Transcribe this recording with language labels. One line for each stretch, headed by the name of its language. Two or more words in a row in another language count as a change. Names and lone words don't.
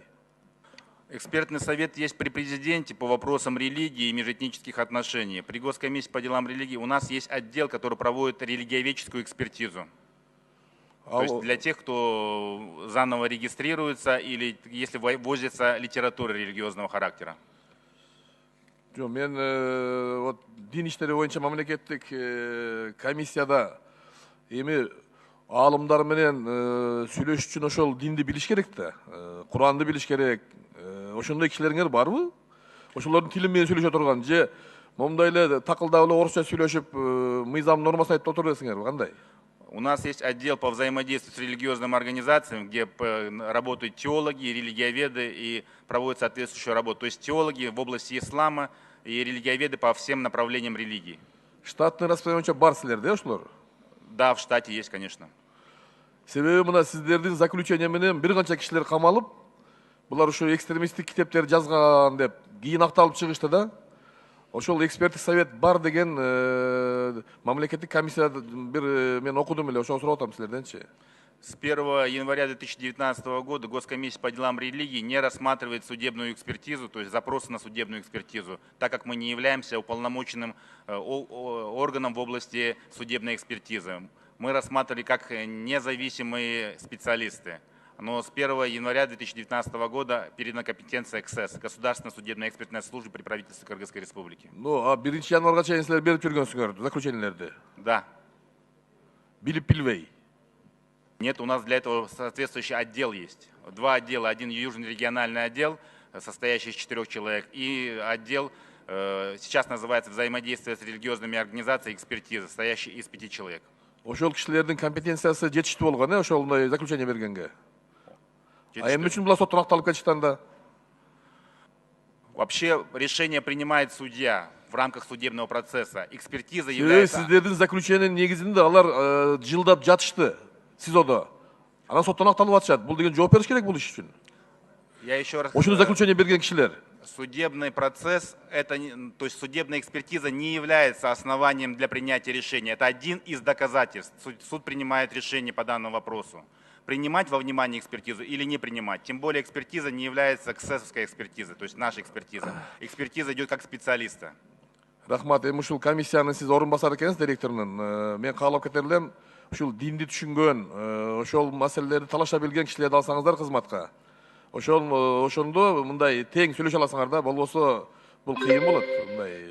Russian: Экспертный совет есть при президенте по вопросам религии и межэтнических отношений. При Госкомиссии по делам религии у нас есть отдел, который проводит религиоведческую экспертизу. То есть для тех, кто заново регистрируется или если возится литература религиозного характера.
Kyrgyz: Жок, мен вот дин иштери боюнча мамлекеттик комиссияда эми аалымдар менен сүйлөшүш үчүн ошол динди билиш керек да, Куранды билиш керек. Ошондой кишилериңер барбы? Ошолордун тили менен сүйлөшө турган же момундай эле такылдап эле орусча сүйлөшүп мыйзам нормасын айтып отура бересиңерби, кандай?
Russian: У нас есть отдел по взаимодействию с религиозными организациями, где работают теологи, религиоведы и проводят соответствующую работу. То есть теологи в области ислама и религиоведы по всем направлениям религии. Штатный распределение
Kyrgyz: бар силерде ошолор?
Russian: Да, в штате есть, конечно.
Kyrgyz: Себеби мына сиздердин заключение менен бир канча кишилер камалып, булар ошо экстремисттик китептер жазган деп кийин акталып чыгышты да. Ошол эксперттик совет бар деген мамлекеттик комиссияда бир мен окудум эле, ошону сурап атам силерденчи.
Russian: С 1 января 2019 года Госкомиссия по делам религии не рассматривает судебную экспертизу, то есть запросы на судебную экспертизу, так как мы не являемся уполномоченным органом в области судебной экспертизы. Мы рассматривали как независимые специалисты. Но с 1 января 2019 года передана компетенция КСЭС, Государственная судебная экспертная служба при правительстве Кыргызской Республики.
Kyrgyz: Ну, а 1 январга чейин силер берип жүргөнсүңөр заключениелерди?
Russian: Да.
Kyrgyz: Билип билбей?
Russian: Нет, у нас для этого соответствующий отдел есть. Два отдела. Один южный региональный отдел, состоящий из 4 человек, и отдел, сейчас называется взаимодействие с религиозными организациями, экспертиза, состоящий из 5 человек.
Kyrgyz: Ошол кишилердин компетенциясы жетиштүү болгон, ошол заключение бергенге? А эмне үчүн булар соттон акталып кетишти анда?
Russian: Вообще решение принимает судья в рамках судебного процесса. Экспертиза является...
Kyrgyz: Сиздердин заключениенин негизинде алар жылдап жатышты СИЗОдо. Анан соттон акталып атышат. Бул деген жооп бериш керек бул иш үчүн.
Russian: Я еще раз...
Kyrgyz: Ошону заключение берген кишилер.
Russian: Судебный процесс, то есть судебная экспертиза не является основанием для принятия решения. Это один из доказательств. Суд принимает решение по данному вопросу. принимать во внимание экспертизу или не принимать. Тем более экспертиза не является ксесовской экспертизой, то есть наша экспертиза. Экспертиза идет как специалиста.
Kyrgyz: Рахмат. Эми ушул комиссиянын сиз орун басары экенсиз, директорунун. Мен каалап кетер элем, ушул динди түшүнгөн, ошол маселелерди талаша билген кишилерди алсаңыздар кызматка. Ошондо мындай тең сүйлөшө аласыңар да, болбосо бул кыйын болот. Мындай.